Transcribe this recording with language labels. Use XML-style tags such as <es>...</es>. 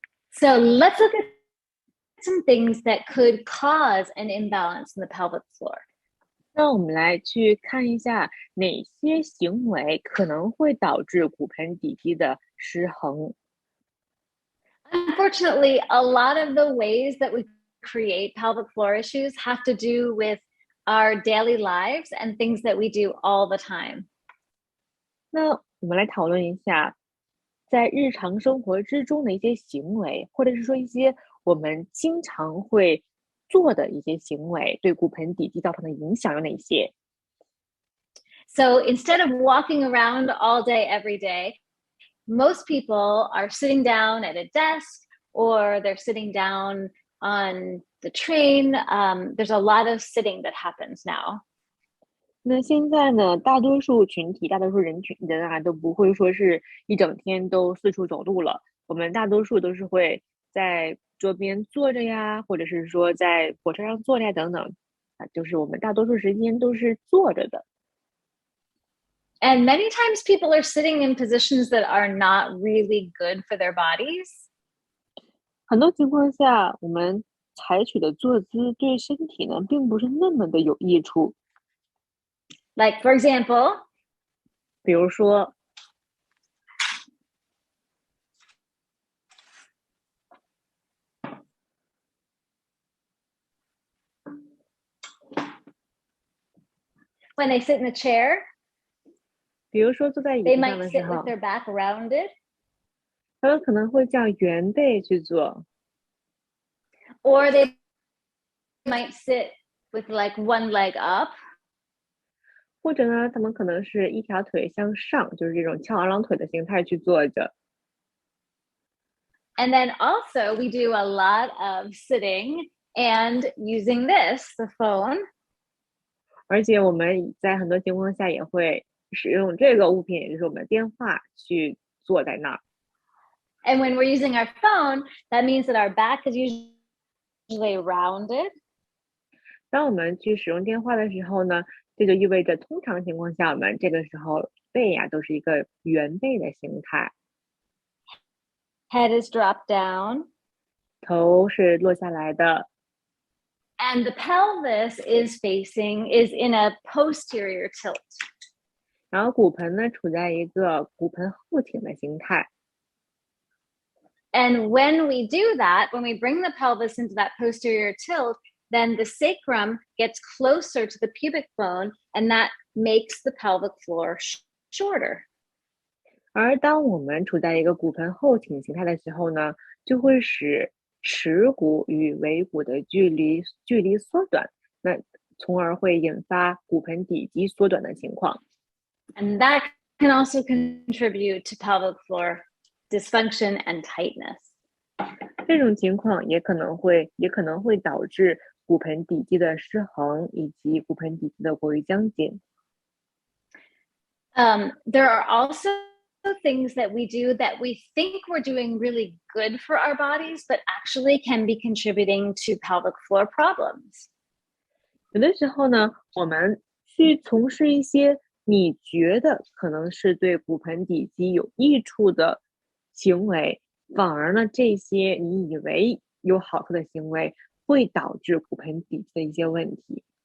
<en>So let's look at some things that could cause an imbalance in the pelvic floor.</en> <zh>那我们来去看一下哪些行为可能会导致骨盆底肌的失衡。</zh> <en>Unfortunately, a lot of the ways that we create pelvic floor issues have to do with our daily lives and things that we do all the time.</en> <zh>那我们来讨论一下，在日常生活之中的一些行为，或者是说一些我们经常会做的一些行为，对骨盆底肌造成的影响有哪些？</zh> <en>So instead of walking around all day, every day, most people are sitting down at a desk or they're sitting down on the train. There's a lot of sitting that happens now.</en> <zh>那现在呢，大多数群体、大多数人啊，都不会说是一整天都四处走路了。我们大多数都是会在桌边坐着呀，或者是说在火车上坐着呀等等，就是我们大多数时间都是坐着的。</zh> <en>And many times people are sitting in positions that are not really good for their bodies.</en> <zh>很多情况下，我们采取的坐姿对身体呢，并不是那么的有益处。</zh> <en>Like, for example,</en> <zh>比如说，</zh> <en>when they sit in the chair,</en> <zh>比如说坐在椅</zh> <en>they</en> <zh>子上的时</zh> <en>sit with</en> <zh>候，</zh> <en>their back rounded,</en> <zh>他们可能会这样圆背去做，</zh> <en>or they might sit with like one leg up,</en> <zh>或者呢，他们可能是一条腿向上，就是这种翘二郎腿的形态去坐着。</zh> <en>and then also we do a lot of sitting and using this, the phone.</en> <zh>而且我们在很多情况下也会使用这个物品，也就是我们的电话去坐在那儿。</zh> <en>And when we're using our phone, that means that our back is usually rounded.</en> <zh>当我们去使用电话的时候呢，这就意味着通常情况下，我们这个时候背呀都是一个圆背的形态，</zh> <en>Head is dropped down.</en> <zh>头是落下来的，</zh> <en>And the pelvis is in a posterior tilt.</en> <zh>然后骨盆呢处在一个骨盆后倾的形态。</zh> <en>And when we do that, when we bring the pelvis into that posterior tilt, then the sacrum gets closer to the pubic bone, and that makes the pelvic floor shorter.</en> <zh>而当我们处在一个骨盆后倾形态的时候呢，就会使耻骨与尾骨的距离缩短，那从而会引发骨盆底肌缩短的情况。</zh> <en>And that can also contribute to pelvic floor dysfunction and tightness.</en> <zh>这种情况也可能会导致骨盆底肌的失衡以及骨盆底肌的过于僵紧。</zh> <en>There are also things that we do that we think we're doing really good for our bodies, but actually can be contributing to pelvic floor problems.</en> <zh>有的时候呢，我们去从事一些你觉得可能是对骨盆底肌有益处的行为，反而呢，这些你以为有好处的行为会导致骨盆底肌的一些问题。</zh>